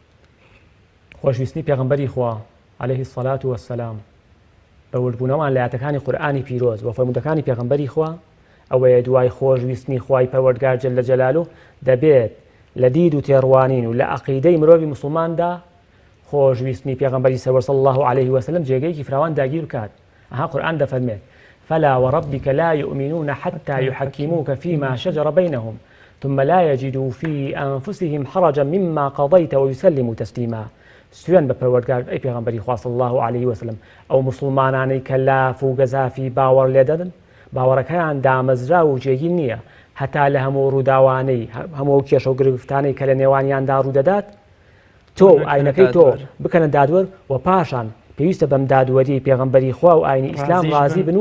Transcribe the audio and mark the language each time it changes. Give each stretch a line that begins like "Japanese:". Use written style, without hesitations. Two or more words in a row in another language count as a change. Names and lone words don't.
Central Kurdish: خۆشویستی پێغەمبەری خوا
Arabic: عەلەیهی السەڵات وەسسەلام
Central Kurdish: بە وردبوونەوەمان لە ئاەتەکانی قورئانی پیرۆز و فەرموودەکانی پێغەمبەری خوا ئەوەیە دوای خۆشویستنی خوای پەروەردگار
Arabic: جەلە جەلالوه
Central Kurdish: دەبێت لە دید و تێڕوانین و لە عەقیدەی مرۆڤی موسڵماندا خۆشویستنی پێغەمبەری سەرور
Arabic: صلی الله عليه وسلم
Central Kurdish: جێگەیەکی فراوان داگیر بکات. ئەها قورئان دەفەرمێت
Arabic: فلا وربك لا يؤمنون حتى يحكموك فيما شجر بينهم ثم لا يجدوا في أنفسهم حرجا مما قضيت ويسلموا تسليما.
Central Kurdish: سوێن بە پەروەردگار ئەی پێغەمبەری خوا
Arabic: صلی الله عليه وسلم
Central Kurdish: ئەو موسڵمانانەی کە لاف و گەزافی باوەڕ لێ دەدەن باوەڕەکەیان دامەزرا و جێگیر نییە هەتا لە هەموو ڕووداوانەی هەموو کێشە و گرفتانەی کە لە نێوانیاندا ڕوودەدات تۆ ئاینەکەی تۆ بکەنە دادوەر و پاشان پێویستە بەم دادوەری پێغەمبەری خوا و ئاینی ئیسلام ڕازی بن و